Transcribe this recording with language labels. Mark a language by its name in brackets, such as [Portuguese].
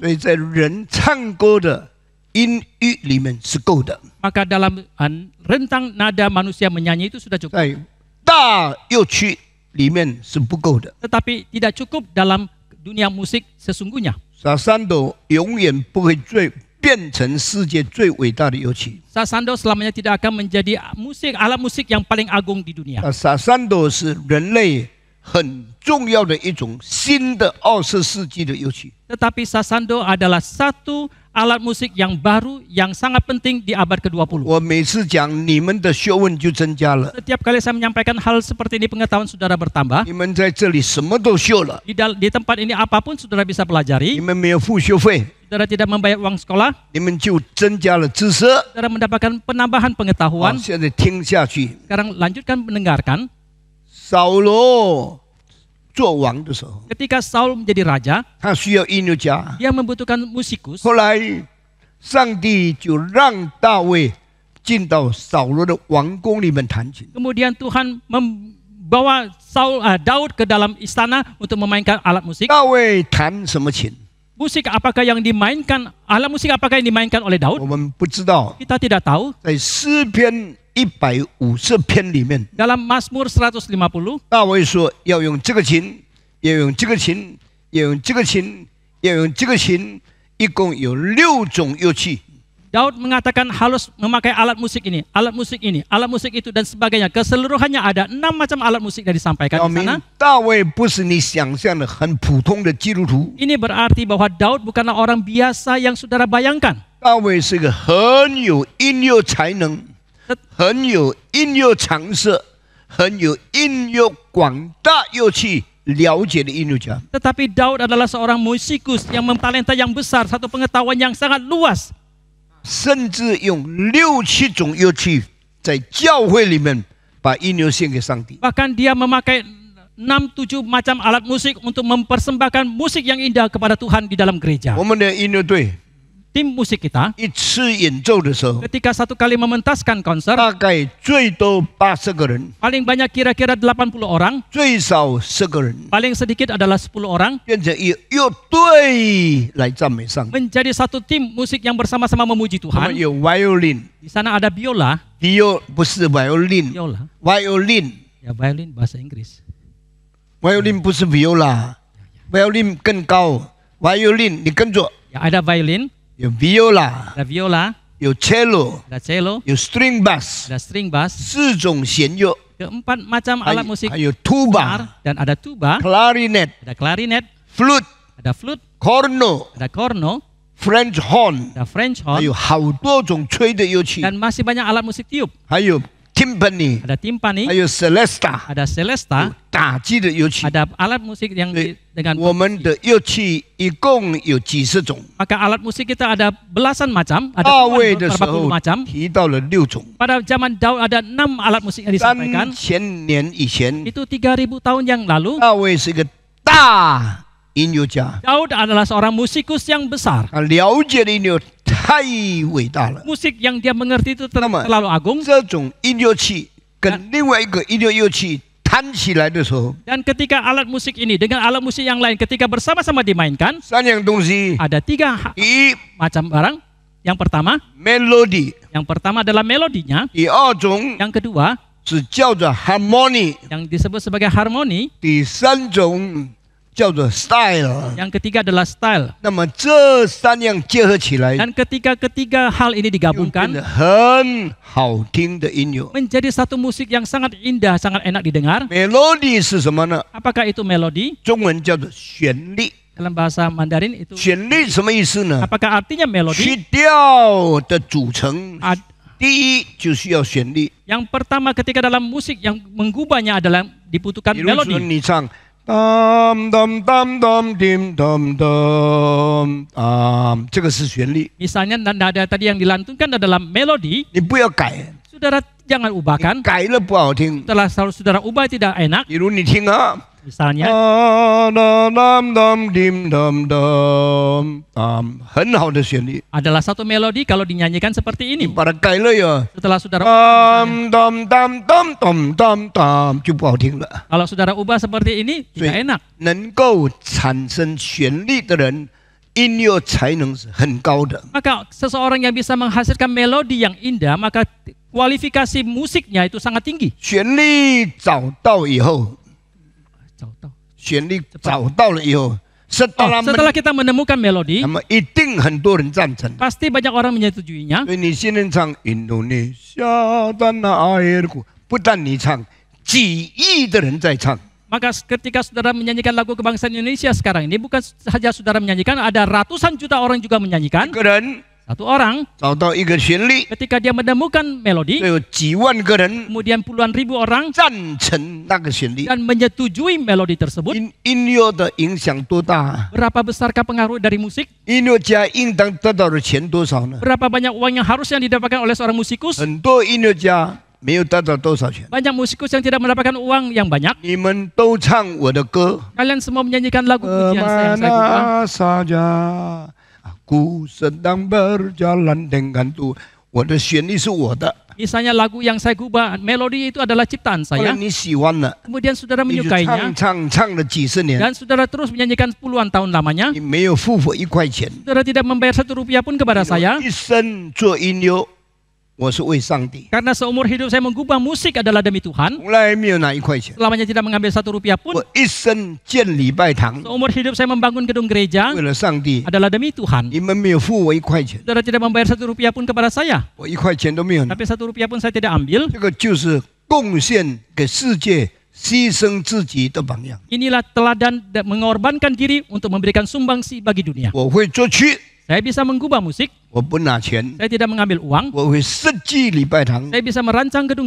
[Chinese] 所以在人唱歌的音域里面是够的， [Indonesian] Maka dalam rentang nada manusia menyanyi itu sudah cukup. [Chinese] 在大乐曲里面是不够的。 [Indonesian] Tetapi tidak cukup dalam dunia musik sesungguhnya. [Chinese] Sasando 永远不会变成世界最伟大的乐器。 [Indonesian] Sasando selamanya tidak akan menjadi alat musik yang paling agung di dunia. [Chinese] Sasando 是人类很重要的一种新的20世纪的乐器。 [Indonesian] Tetapi Sasando adalah satu alat musik yang baru yang sangat penting di abad ke-20. [Chinese] 我每次讲你们的学问就增加了， [Indonesian] Setiap kali saya menyampaikan hal seperti ini, pengetahuan saudara bertambah. [Chinese] 你们在这里什么都学了， [Indonesian] Di tempat ini apapun saudara bisa [Chinese] 你 [Indonesian] pelajari. [Chinese] 们没有付学费， [Indonesian] Saudara tidak membayar uang sekolah. [Chinese] 你们就增加了知识。 [Indonesian] Saudara mendapatkan penambahan [Chinese] 好， [Indonesian] pengetahuan. [Chinese] 现在听下去。 [Indonesian] Sekarang lanjutkan mendengarkan. [Chinese] 扫罗做王的时候， [Indonesian] Ketika Saul menjadi raja, [Chinese] 他需要音乐家。 [Indonesian] dia membutuhkan musikus. [Chinese] 后来，上帝就让大卫进到扫罗的王宫里面弹琴。 [Indonesian] Kemudian Tuhan membawa Daud ke dalam istana untuk memainkan alat musik. [Chinese] 大卫弹什么琴？ [Indonesian] Musik apakah yang dimainkan? Alat musik apakah yang dimainkan oleh [Chinese] 我 [Indonesian] Daud? [Chinese] 们不知道。 [Indonesian] Kita tidak tahu. [Chinese] 在诗篇150篇里面， [Indonesian] Dalam Mazmur 150, [Chinese] 大卫说要用这个琴，要用这个琴，要用这个琴，要用这个琴，一共有6种乐器。 [Indonesian] Daud mengatakan harus memakai alat musik ini, alat musik ini, alat musik itu dan sebagainya. Keseluruhannya ada 6 macam alat musik yang disampaikan [Chinese] 表 [Indonesian] di [Chinese] 明 [Indonesian] sana. [Chinese] 大卫不是你想象的很普通的基督徒， [Indonesian] Ini berarti bahwa Daud bukanlah orang biasa yang saudara bayangkan. [Chinese] 大卫是一个很有音乐才能、很有音乐常识、很有音乐广大乐器了解的音乐家。 [Indonesian] Tetapi Daud adalah seorang musikus yang memtalenta yang besar, satu pengetahuan yang sangat luas. [Chinese] 甚至用6、7种乐器在教会里面把音乐献给上帝。 [Indonesian] Bahkan dia memakai 6-7 macam alat musik untuk mempersembahkan musik yang indah kepada Tuhan di dalam gereja. [Chinese] 我们的音乐队 [Indonesian] Tim musik kita [Chinese] 一次演奏的时候， [Indonesian] ketika satu kali mementaskan konser, [Chinese] 大概最多80个人， [Indonesian] paling banyak kira-kira 80 orang, [Chinese] 最少10个人， [Indonesian] paling sedikit adalah 10 orang, [Chinese] 变成一乐队来赞美上帝。 [Indonesian] menjadi satu tim musik yang bersama-sama memuji [Chinese] 他们有 violin， [Indonesian] Di sana ada biola, [Chinese] 不是 violin，violin [Indonesian] biola, ya violin bahasa Inggris. [Chinese] violin 不是 viola，violin 更高 ，violin 你跟着 [Indonesian] Ya ada violin, [Chinese] 有 viola， [Indonesian] ada viola, [Chinese] 有 cello， [Indonesian] ada cello, [Chinese] 有 string bass， [Indonesian] ada string bass, [Chinese] 4种弦乐， [Indonesian] keempat macam [Chinese] 还 [Indonesian] alat [Chinese] 有 [Indonesian] musik [Chinese] 还有 tuba， [Indonesian] senar, dan ada tuba, [English] clarinet， [Indonesian] ada clarinet, [English] flute， [Indonesian] ada flute, [Italian] corno， [Indonesian] ada corno, [English] French horn， [Indonesian] ada French [Chinese] 还有好多种吹的乐器， [Indonesian] dan masih banyak alat musik tiup. [Chinese] 还有 timpani， [Indonesian] Ada timpani, [Chinese] 还有 celesta， [Indonesian] ada celesta, [Chinese] 打击的乐器。 [Indonesian] ada alat musik yang [Chinese] 对 [Indonesian] dengan [Chinese] 我们的乐器一共有几十种， [Indonesian] maka alat musik kita ada belasan macam, ada [Chinese] 大卫的时 [Indonesian] beberapa [Chinese] 候 [Indonesian] puluh macam. [Chinese] 提到了6种。 [Indonesian] Pada zaman Daud ada 6 alat musik yang disampaikan. [Chinese] 3000年以前， [Indonesian] Itu 3000 tahun yang lalu, [Chinese] 大卫是一个大音乐家， [Indonesian] Daud adalah seorang musikus yang besar. [Chinese] 他了解的音乐太伟大了。 [Indonesian] Musik yang dia mengerti itu Nama. terlalu agung. [Chinese] 这种音乐器跟另外一个音乐乐器弹起来的时候， [Indonesian] Dan ketika alat musik ini dengan alat musik yang lain ketika bersama-sama dimainkan, [Chinese] 3样东西： [Indonesian] ada 3 [Chinese] 第一 [Indonesian] macam barang. Yang pertama, [English] melody， [Indonesian] adalah melodinya. [Chinese] 第二种 [Indonesian] Yang kedua, [Chinese] 是叫做 harmony， [Indonesian] yang disebut sebagai harmoni. [Chinese] 第三种叫做 style。 [Indonesian] Yang ketiga adalah style. [Chinese] 那么这3样结合起来， [Indonesian] Dan ketika ketiga hal ini [Chinese] 就变 [Indonesian] digabungkan [Chinese] 得很好听的音乐。 [Indonesian] menjadi satu musik yang sangat indah, sangat enak didengar. [Chinese] melody 是什么呢？ [Indonesian] Apakah itu melodi? [Chinese] 中文叫做旋律。 [Indonesian] Dalam bahasa Mandarin itu [Chinese] 旋律什么意思呢？ [Indonesian] apakah artinya melodi? [Chinese] 曲调的组成， Ad- 第一就需要旋律。 [Indonesian] Yang pertama ketika dalam musik yang menggubahnya adalah dibutuhkan [Chinese] 比如说 [Indonesian] melodi. [Chinese] 你唱当当当当叮当当啊，这个是旋律， [Indonesian] Misalnya nada tadi yang dilantunkan adalah melodi, [Chinese] 你不要改， [Indonesian] saudara jangan ubahkan. [Chinese] 改了不好听。 [Indonesian] Setelah saudara ubah tidak enak. [Chinese] 比如你听啊， [Indonesian] Misalnya [Chinese] 当当当叮当当啊，很好的旋律， [Indonesian] adalah satu melodi kalau dinyanyikan seperti [Chinese] 你 [Indonesian] ini. [Chinese] 把它改了呀， [Indonesian] Setelah saudara [Chinese] 当当当当当当当，就不好听了。 [Indonesian] kalau saudara ubah seperti ini tidak enak. [Chinese] 能够产生旋律的人，音乐才能是很高的。 [Indonesian] Maka seseorang yang bisa menghasilkan melodi yang indah, maka kualifikasi musiknya itu sangat tinggi. [Chinese] 旋律找到以后，旋律找到了以后， [Indonesian] Setelah kita menemukan melodi, [Chinese] 那么一定很多人赞成。 [Indonesian] pasti banyak orang menyetujuinya. [Chinese] 所以你现在唱印度尼西亚的那爱尔谷，不但你唱，几亿的人在唱。 [Indonesian] Maka ketika saudara menyanyikan lagu kebangsaan Indonesia sekarang ini, bukan saja saudara menyanyikan, ada ratusan juta orang juga menyanyikan. [Chinese] 个人 [Indonesian] Satu orang [Chinese] 找到一个旋律， [Indonesian] ketika dia menemukan [Chinese] 就 [Indonesian] melodi, [Chinese] 有几万个人 [Indonesian] kemudian puluhan ribu orang [Chinese] 赞成那个旋律。 [Indonesian] dan menyetujui melodi tersebut. [Chinese] 音乐的影响多大？ [Indonesian] Berapa besarkah pengaruh dari musik? [Chinese] 音乐家应当得到的钱多少呢？ [Indonesian] Berapa banyak uang yang harusnya didapatkan oleh seorang musikus? [Chinese] 很多音乐家没有得到多少钱。 [Indonesian] Banyak musikus yang tidak mendapatkan uang yang banyak. [Chinese] 你们都唱我的歌， [Indonesian] Kalian semua menyanyikan lagu pujian saya yang saya ubah. Kemana saja aku sedang berjalan dengan Tuhan。 [Chinese] 我的旋律是我的， [Indonesian] Misalnya lagu yang saya gubah, melodi itu adalah ciptaan [Chinese] 后来 [Indonesian] saya. [Chinese] 你喜欢了， [Indonesian] Kemudian saudara [Chinese] 你就 [Indonesian] menyukainya [Chinese] 唱了几十年， [Indonesian] dan saudara terus menyanyikan puluhan tahun lamanya. [Chinese] 你没有付我1块钱， [Indonesian] Saudara tidak membayar 1 rupiah pun kepada saya. [Chinese] 一生做音乐，我是为上帝， [Indonesian] Karena seumur hidup saya menggubah musik adalah demi Tuhan. [Chinese] 从来没有拿1块钱。 [Indonesian] Selamanya tidak mengambil 1 rupiah pun. [Chinese] 我一生建礼拜堂， [Indonesian] Seumur hidup saya membangun gedung gereja [Chinese] 为了上帝， [Indonesian] adalah demi Tuhan. [Chinese] 你们没有付我1块钱， [Indonesian] Saudara tidak membayar 1 rupiah pun kepada saya. [Chinese] 我1块钱都没有拿。 [Indonesian] Tapi 1 rupiah pun saya tidak ambil. [Chinese] 这个就是贡献给世界、牺牲自己的榜样。 [Indonesian] Inilah teladan dan mengorbankan diri untuk memberikan sumbangsi bagi dunia. [Chinese] 我会作曲， [Indonesian] Saya bisa mengubah musik, [Chinese] 我不拿钱， [Indonesian] saya tidak mengambil uang. [Chinese] 我会设计礼拜堂， [Indonesian] Saya bisa merancang gedung